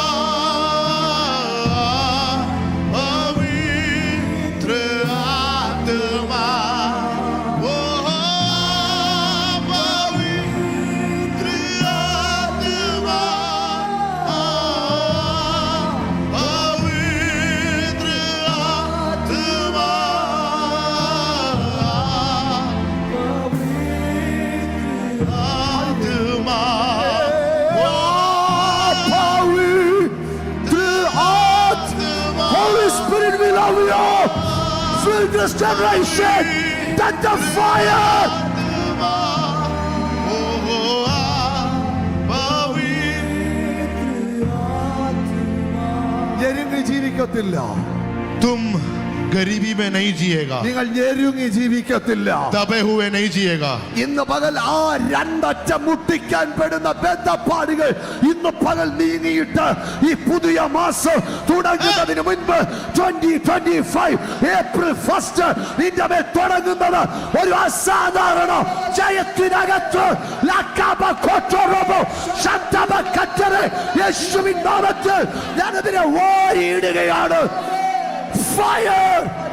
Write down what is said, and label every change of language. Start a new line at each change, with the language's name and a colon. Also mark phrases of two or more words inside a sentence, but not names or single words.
Hindi: पवित्र आत्मा वो पवित्र आत्मा पवित्र आत्मा आत्मा पवित्र आत्मा.
English: Holy Spirit, we love you. Fill this generation. Touch the fire.
Malayalam: ഞെരുങ്ങി ജീവിക്കത്തില്ല.
Hindi: तुम गरीबी में नहीं जिएगा
Malayalam: നിങ്ങൾ ഞെരുങ്ങി ജീവിക്കത്തില്ല.
Hindi: दबे हुए नहीं जिएगा
Malayalam: ഇന്ന് പകൽ ആ രണ്ടറ്റം മുട്ടിക്കാൻ പെടുന്ന ബന്ധപ്പാടുകൾ ഇന്ന് പകൽ നീങ്ങിയിട്ട് ഈ പുതിയ മാസം തുടങ്ങുന്നതിന് മുൻപ് 2025 ഏപ്രിൽ 1 നിന്റെ മേൽ തുടങ്ങുന്നത് ഒരു അസാധാരണ ജയത്തിനകത്ത് യേശുവിൻ നാമത്തിൽ ഞാനതിനെ ഓരിയിടുകയാണ്.
English: Fire!